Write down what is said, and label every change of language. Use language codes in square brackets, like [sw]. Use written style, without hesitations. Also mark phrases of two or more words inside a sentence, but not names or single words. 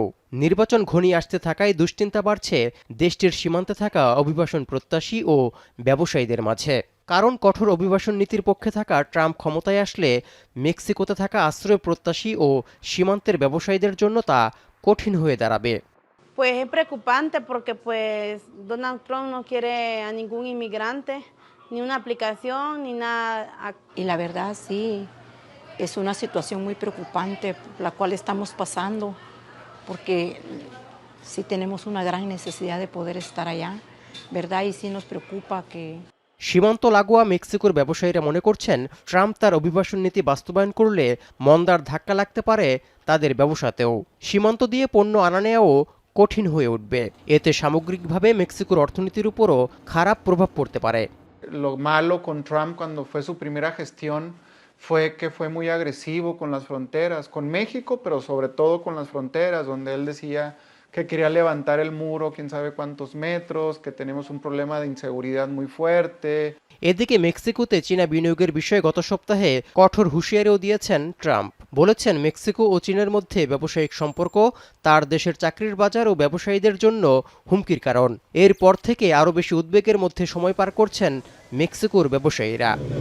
[bn] নির্বাচন ঘনিয়ে আসতে থাকায় দুশ্চিন্তা বাড়ছে দেশটির সীমান্তে থাকা অভিবাসন প্রত্যাশী ও ব্যবসায়ীদের মাঝে। কারণ কঠোর অভিবাসন নীতির পক্ষে থাকা ট্রাম্প ক্ষমতায় আসলে মেক্সিকোতে থাকা আশ্রয় প্রত্যাশী ও সীমান্তের ব্যবসায়ীদের জন্য তা কঠিন হয়ে দাঁড়াবে। [es] Pues es preocupante porque pues Donald Trump no quiere a ningún inmigrante, ni una aplicación, ni nada. Y la verdad sí, es una situación muy preocupante por la cual estamos pasando, porque sí tenemos una gran necesidad de poder estar allá, ¿verdad? Y sí nos preocupa que... [bn] সীমান্ত লাগোয়া মেক্সিকোর ব্যবসায়ীরা মনে করছেন ট্রাম্প তার অভিবাসন নীতি বাস্তবায়ন করলে মন্দার ধাক্কা লাগতে পারে তাদের ব্যবসাতেও। সীমান্ত দিয়ে পণ্য আনা নেওয়াও কঠিন হয়ে উঠবে। এতে সামগ্রিকভাবে মেক্সিকোর অর্থনীতির উপরও খারাপ প্রভাব পড়তে পারে। [es] Lo malo con Trump cuando fue su primera gestión fue que fue muy agresivo con las fronteras, con México, pero sobre todo con las fronteras, donde él decía que quería levantar el muro, quién sabe cuántos metros, que tenemos un problema de inseguridad muy fuerte. [bn] এদিকে মেক্সিকোতে চীনা বিনিয়োগের বিষয়ে গত সপ্তাহে কঠোর হুঁশিয়ারিও দিয়েছেন ট্রাম্প। বলেছেন মেক্সিকো ও চীনের মধ্যে ব্যবসায়িক সম্পর্ক তার দেশের চাকরির বাজার ও ব্যবসায়ীদের জন্য হুমকির কারণ। এরপর থেকে আরও বেশি উদ্বেগের মধ্যে সময় পার করছেন মেক্সিকোর ব্যবসায়ীরা।